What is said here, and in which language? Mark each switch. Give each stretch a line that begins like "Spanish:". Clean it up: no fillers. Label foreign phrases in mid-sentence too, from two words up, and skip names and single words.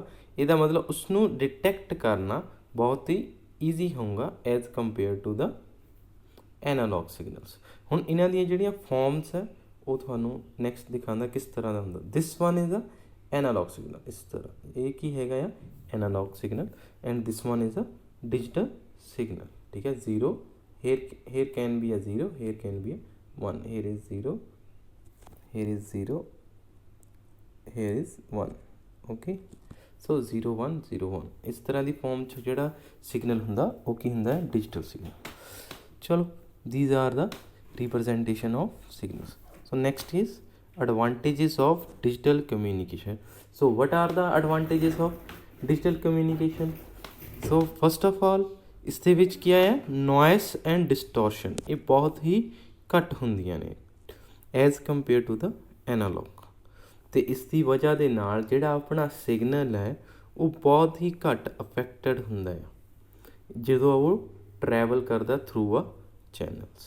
Punjabi: ਇਹਦਾ ਮਤਲਬ ਉਸਨੂੰ ਡਿਟੈਕਟ ਕਰਨਾ ਬਹੁਤ ਹੀ ਈਜ਼ੀ ਹੋਊਗਾ
English: as compare to the analog signals.
Punjabi: ਹੁਣ ਇਹਨਾਂ ਦੀਆਂ ਜਿਹੜੀਆਂ ਫਾਰਮਸ ਹੈ ਉਹ ਤੁਹਾਨੂੰ ਨੈਕਸਟ ਦਿਖਾਉਂਦਾ ਕਿਸ ਤਰ੍ਹਾਂ ਦਾ ਹੁੰਦਾ।
English: this one is a analog signal,
Punjabi: ਇਸ ਤਰ੍ਹਾਂ ਇਹ ਕੀ ਹੈਗਾ ਆ?
English: analog signal. and this one is a digital signal,
Punjabi: ਠੀਕ ਹੈ।
English: 0 here can be a 0, here can be a 1, here is 0, here is 0, here is 1, okay।
Punjabi: so 0 1 0 1 ਇਸ ਤਰ੍ਹਾਂ ਦੀ ਫਾਰਮ 'ਚ ਜਿਹੜਾ ਸਿਗਨਲ ਹੁੰਦਾ ਉਹ ਕੀ ਹੁੰਦਾ ਹੈ?
English: digital signal. ਚਲੋ these are the representation of signals. So next is advantages of digital communication. So what are the advantages of digital communication? So first of all
Punjabi: ਇਸ ਦੇ ਵਿੱਚ ਕੀ ਹੈ?
English: noise and distortion
Punjabi: ਇਹ ਬਹੁਤ ਹੀ ਘੱਟ ਹੁੰਦੀਆਂ ਨੇ
English: as compare to the analog.
Punjabi: ਅਤੇ ਇਸ ਦੀ ਵਜ੍ਹਾ ਦੇ ਨਾਲ ਜਿਹੜਾ ਆਪਣਾ ਸਿਗਨਲ ਹੈ ਉਹ ਬਹੁਤ ਹੀ ਘੱਟ ਅਫੈਕਟਡ ਹੁੰਦਾ ਆ ਜਦੋਂ ਉਹ ਟਰੈਵਲ ਕਰਦਾ
English: through a channels.